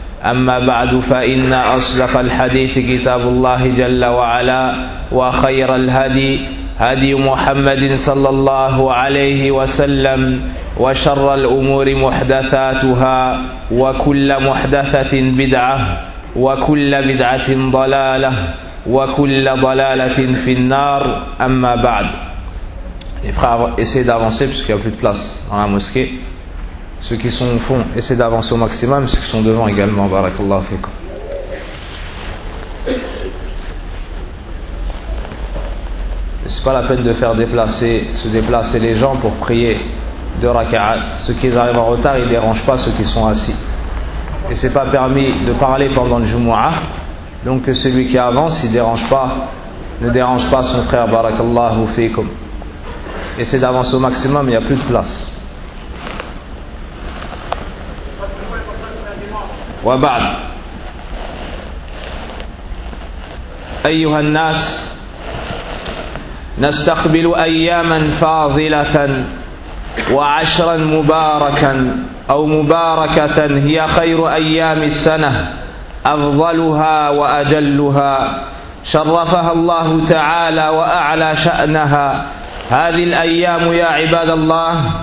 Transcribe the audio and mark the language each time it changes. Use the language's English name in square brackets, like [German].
[Arabic] أما بعد فإن أصدق الحديث كتاب الله جل وعلا وخير الهدي هدي محمد صلى الله عليه وسلم وشر الأمور محدثاتها وكل محدثة بدعة وكل بدعة ضلالة وكل ضلالة في النار أما بعد. [French] Les frères, essayez d'avancer parce qu'il n'y a plus de place dans la mosquée. Ceux qui sont au fond, essaient d'avancer au maximum. Ceux qui sont devant également, barakallahu fikum. C'est pas la peine de faire déplacer, se déplacer les gens pour prier deux raka'at. Ceux qui arrivent en retard, ils ne dérangent pas ceux qui sont assis. Et c'est pas permis de parler pendant le Jumu'ah. Donc celui qui avance, il dérange pas, ne dérange pas son frère, barakallahu fikum. Essaie d'avancer au maximum, il n'y a plus de place. [Arabic] وبعد أيها الناس نستقبل أياما فاضلة وعشرا مباركا أو مباركة هي خير أيام السنة أفضلها وأجلها شرفها الله تعالى وأعلى شأنها هذه الأيام يا عباد الله